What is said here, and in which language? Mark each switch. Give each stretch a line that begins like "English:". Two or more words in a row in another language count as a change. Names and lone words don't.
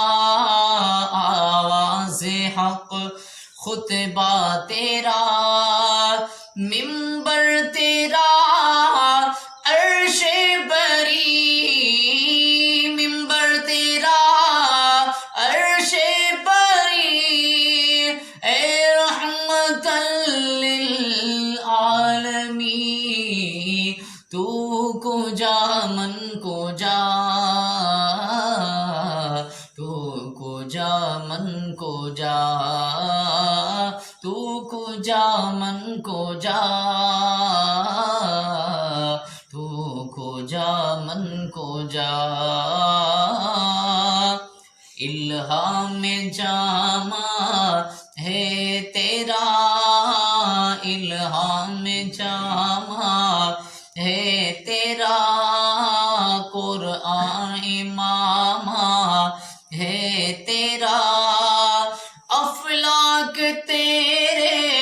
Urdu: آواز حق خطبہ تیرا منبر تیرا عرش بری منبر تیرا عرش بری اے رحمت للعالمین
Persian: تو کجا من کجا تو کجا من کجا تو کجا من کجا تو کجا من کجا
Urdu: الہام جامع ہے تیرا الہام جامع ہے تیرا قرآن امام ہے تیرا افلاک تیرے